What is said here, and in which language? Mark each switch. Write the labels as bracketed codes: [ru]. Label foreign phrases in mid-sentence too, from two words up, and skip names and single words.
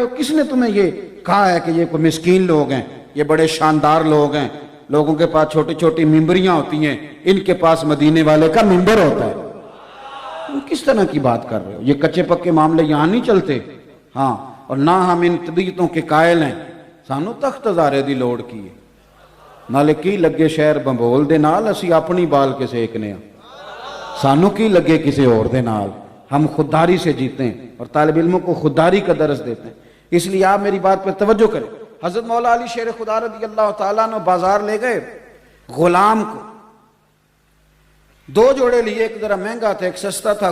[ur] کس نے تمہیں یہ کہا ہے کہ یہ کوئی مسکین لوگ ہیں، یہ بڑے شاندار لوگ ہیں، لوگوں کے پاس چھوٹی چھوٹی ممبریاں ہوتی ہیں، ان کے پاس مدینے والے کا ممبر ہوتا ہے؟ تم کس طرح کی بات کر رہے ہو؟ یہ کچے پکے معاملے یہاں نہیں چلتے۔ ہاں، اور نہ ہم ان طبیعتوں کے قائل ہیں. [pa] سانو تخت ہزارے دی لوڑ کی ہے. نالے کی لگے شہر بمبول دے نال اسی اپنی بال کے سیکنے ہیں. سانو کی لگے کسی اور دے نال. [ur] ہم خودداری سے جیتے ہیں اور طالب علموں کو خودداری کا درس دیتے ہیں. اس لیے آپ میری بات پر توجہ کریں. حضرت مولا علی شیر خدا [ar] رضی اللہ تعالیٰ [ur] نے بازار لے گئے غلام کو. 2 جوڑے لیے, ایک ذرا مہنگا تھا ایک سستا تھا.